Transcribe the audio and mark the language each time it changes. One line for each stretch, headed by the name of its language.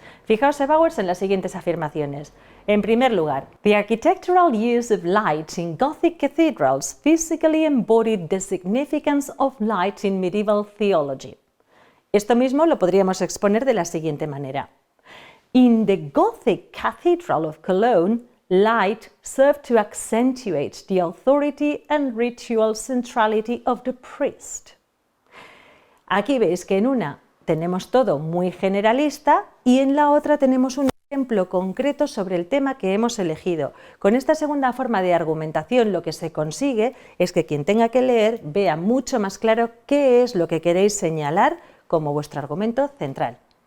Spanish: Fijaos, Evaluers, en las siguientes afirmaciones. En primer lugar,
English: the architectural use of light in Gothic cathedrals physically embodied the significance of light in medieval theology.
Spanish: Esto mismo lo podríamos exponer de la siguiente manera.
English: In the Gothic Cathedral of Cologne, light served to accentuate the authority and ritual centrality of the priest.
Spanish: Aquí veis que en una tenemos todo muy generalista y en la otra tenemos un ejemplo concreto sobre el tema que hemos elegido. Con esta segunda forma de argumentación lo que se consigue es que quien tenga que leer vea mucho más claro qué es lo que queréis señalar como vuestro argumento central.